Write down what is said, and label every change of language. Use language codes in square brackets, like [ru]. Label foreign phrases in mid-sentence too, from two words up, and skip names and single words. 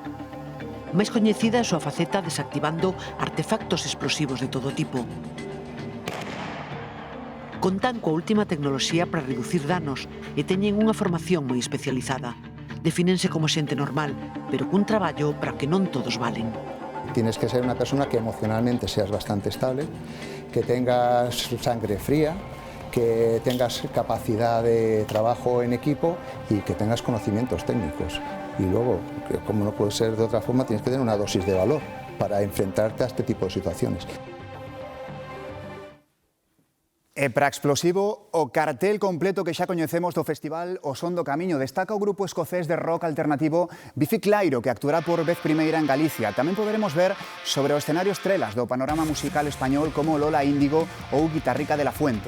[gl] Máis coñecida é a súa faceta desactivando artefactos explosivos de todo tipo. Contan coa última tecnoloxía para reducir danos e teñen unha formación moi especializada. Defínense como xente normal, pero cun traballo para que non todos valen. [es] Tienes que ser una persona que emocionalmente seas bastante estable, que tengas sangre fría, que tengas capacidad de trabajo en equipo y que tengas conocimientos técnicos. Y luego, como no puede ser de otra forma, tienes que tener una dosis de valor para enfrentarte a este tipo de situaciones. [gl] E para explosivo, o cartel completo que xa coñecemos do festival O Son do Camiño. Destaca o grupo escocés de rock alternativo Bifi Clyro, que actuará por vez primeira en Galicia. Tamén poderemos ver sobre o escenario estrelas do panorama musical español como Lola Índigo ou Guitarrica de la Fuente.